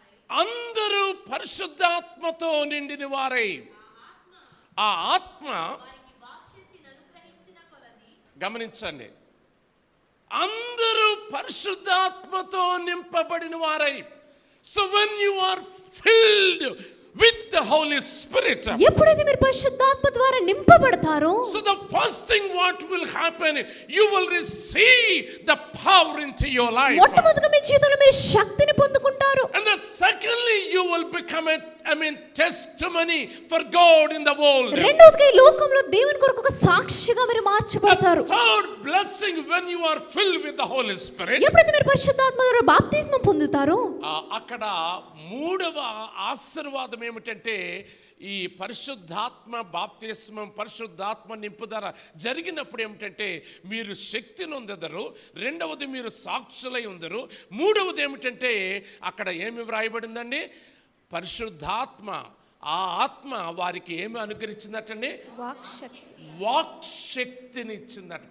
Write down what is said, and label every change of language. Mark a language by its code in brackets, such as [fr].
[te] అందరూ పరిశుద్ధాత్మతో నిండిన వారై ఆ ఆత్మ, గమనించండి, అందరూ పరిశుద్ధాత్మతో నింపబడిన వారై. [en] so when you are filled with the Holy Spirit, [te] ఎప్పుడైతే మీరు పరిశుద్ధాత్మ ద్వారా నింపబడతారో, [en] so the first thing what will happen, you will receive the power into your life. [te] మొట్టమొదటిగా మీ జీవితంలో మీరు శక్తిని పొందుకుంటారు. [en] And then secondly you will become a testimony for God in the world. [te] రెండోదిగా ఈ లోకంలో దేవుని కొరకు ఒక సాక్షిగా మీరు మార్చబడతారు. [en] Third blessing, when you are filled with the Holy Spirit, [te] ఎప్పుడైతే మీరు పరిశుద్ధాత్మ ద్వారా బాప్తిస్మం పొందుతారో, అక్కడ 3వ ఆశీర్వాదం ఏమిటంటే ఈ పరిశుద్ధాత్మ బాప్తిస్మం, పరిశుద్ధాత్మ నింపుదల జరిగినప్పుడు ఏమిటంటే మీరు శక్తిని పొందెదరు, రెండవది మీరు సాక్షులై ఉందరు, మూడవది ఏమిటంటే అక్కడ ఏమి వ్రాయబడిందండి, పరిశుద్ధాత్మ, ఆ ఆత్మ వారికి ఏమి అనుగ్రహించిందటండి, వాక్ శక్తిని ఇచ్చిందట.